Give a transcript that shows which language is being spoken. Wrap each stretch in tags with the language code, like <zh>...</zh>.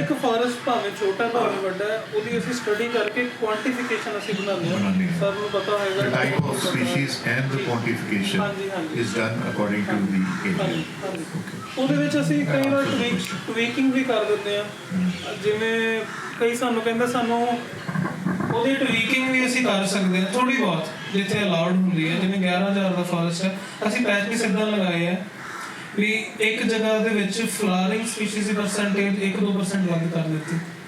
<pa>ਇੱਕ ਫਾਰੈਸਟ ਭਾਵੇਂ ਛੋਟਾ ਭਾਵੇਂ ਵੱਡਾ ਹੈ, ਉਹਦੀ ਅਸੀਂ ਸਟੱਡੀ ਕਰਕੇ ਕੁਆਂਟੀਫਿਕੇਸ਼ਨ ਅਸੀਂ ਬਣਾਉਂਦੇ ਹਾਂ। ਸਰ ਨੂੰ ਪਤਾ</pa> <en>The</en> <pa>ਹੋਏਗਾ</pa> <en>type of species and the quantification is done according to the area.</en> <pa>ਉਹਦੇ ਵਿੱਚ ਅਸੀਂ ਕਈ ਵਾਰ ਟਵੀਕਿੰਗ ਵੀ ਕਰ ਦਿੰਦੇ ਹਾਂ। ਜਿਵੇਂ ਕਈ ਸਾਨੂੰ ਕਹਿੰਦੇ ਸਾਨੂੰ ਉਹਦੀ ਟਵੀਕਿੰਗ ਵੀ ਅਸੀਂ ਕਰ ਸਕਦੇ ਹਾਂ ਥੋੜੀ ਬਹੁਤ ਜਿੱਥੇ ਅਲਾਉਡ ਹੁੰਦੀ ਹੈ। ਜਿਵੇਂ 11,000 ਦਾ ਫਾਰੈਸਟ ਹੈ, ਅਸੀਂ ਪੈਚ ਵੀ ਸਿੱਧਾ ਲਗਾਏ ਆ ਵੀ ਇੱਕ ਜਗ੍ਹਾ ਦੇ ਵਿੱਚ ਫਲਾਵਰਿੰਗ ਸਪੀਸੀਜ਼ ਦੀ ਪਰਸੈਂਟੇਜ 1-2% ਵੱਧ ਕਰ ਦਿੱਤੀ।</pa>